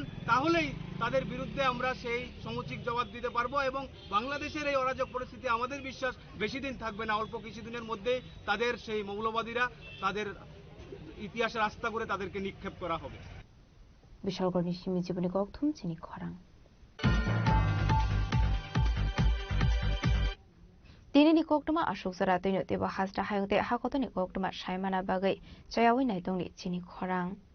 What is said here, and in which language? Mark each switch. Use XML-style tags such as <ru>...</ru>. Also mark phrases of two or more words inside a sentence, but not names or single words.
<bn>তাহলেই তাদের বিরুদ্ধে আমরা সেই সমুচিত জবাব দিতে পারবো এবং বাংলাদেশের এই অরাজক পরিস্থিতি আমাদের বিশ্বাস বেশি দিন থাকবে না, অল্প কিছুদিনের মধ্যেই তাদের সেই মৌলবাদীরা তাদের ইতিহাসের আস্থা করে তাদেরকে নিক্ষেপ করা হবে।</bn> <trp>বিশালগড় নিশিমি জীবনী ককথুম চিনি খরাং Tinini koktuma ashok zara tino tiba hasda hayongte hakotoni koktuma shaimana bagai chayawi naitongni chini khorang</trp>